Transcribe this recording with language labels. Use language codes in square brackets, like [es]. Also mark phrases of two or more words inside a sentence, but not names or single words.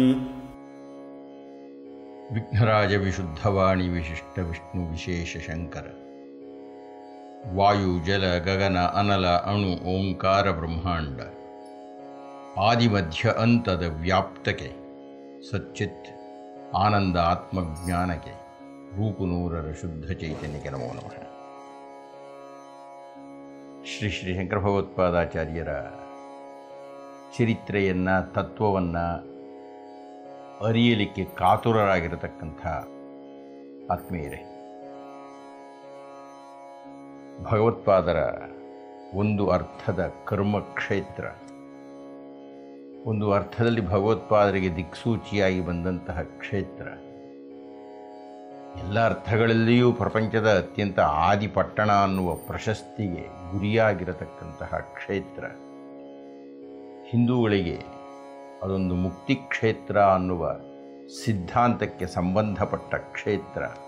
[sa] विघ्नराज विशुद्धवाणी विशिष्ट विष्णु विशेष शंकर वायु जल गगन अनल अणु ओंकार ब्रह्मांड आदिमध्य अंतद व्याप्तके सच्चित् आनंद आत्मज्ञानके रूपुनूरर शुद्ध चैतन्यके नमो नमः। [kn] ಶ್ರೀ ಶ್ರೀ ಶಂಕರ ಭಗವತ್ಪಾದಾಚಾರ್ಯರ ಚರಿತ್ರೆಯನ್ನು ತತ್ವವನ್ನು ಅರಿಯಲಿಕ್ಕೆ ಕಾತುರರಾಗಿರತಕ್ಕಂಥ ಆತ್ಮೀಯರೇ, ಭಗವತ್ಪಾದರ ಒಂದು ಅರ್ಥದ ಕರ್ಮಕ್ಷೇತ್ರ, ಒಂದು ಅರ್ಥದಲ್ಲಿ ಭಗವತ್ಪಾದರಿಗೆ ದಿಕ್ಸೂಚಿಯಾಗಿ ಬಂದಂತಹ ಕ್ಷೇತ್ರ, ಎಲ್ಲ ಅರ್ಥಗಳಲ್ಲಿಯೂ ಪ್ರಪಂಚದ ಅತ್ಯಂತ ಆದಿಪಟ್ಟಣ ಅನ್ನುವ ಪ್ರಶಸ್ತಿಗೆ ಗುರಿಯಾಗಿರತಕ್ಕಂತಹ ಕ್ಷೇತ್ರ, ಹಿಂದೂಗಳಿಗೆ ಅದೊಂದು ಮುಕ್ತಿ ಕ್ಷೇತ್ರ ಅನ್ನುವ ಸಿದ್ಧಾಂತಕ್ಕೆ ಸಂಬಂಧಪಟ್ಟ ಕ್ಷೇತ್ರ.